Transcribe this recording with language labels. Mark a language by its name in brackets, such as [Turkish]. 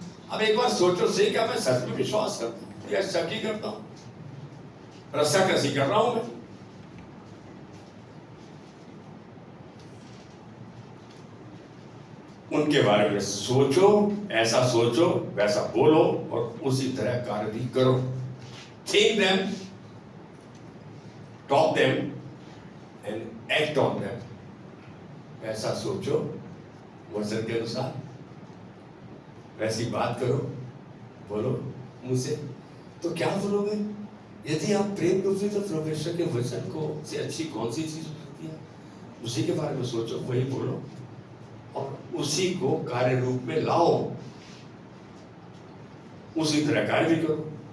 [Hindi] अब एक बार सोचो सही, क्या मैं सच में विश्वास करता हूँ या शक ही करता हूँ? रस्साकसी कर रहा हूं मैं? उनके बारे में सोचो, ऐसा सोचो, वैसा बोलो और उसी तरह कार्य भी करो। [English] Think them, talk them and act on them. [Hindi] ऐसा सोचो वचन के अनुसार, वैसी बात करो, बोलो मुझसे। तो क्या बोलोगे? यदि आप प्रेम रूपी तो परमेश्वर के वचन को से अच्छी कौन सी चीज हो सकती है? उसी के बारे में सोचो, वही बोलो और उसी को कार्य रूप में लाओ, उसी तरह कार्य भी करो।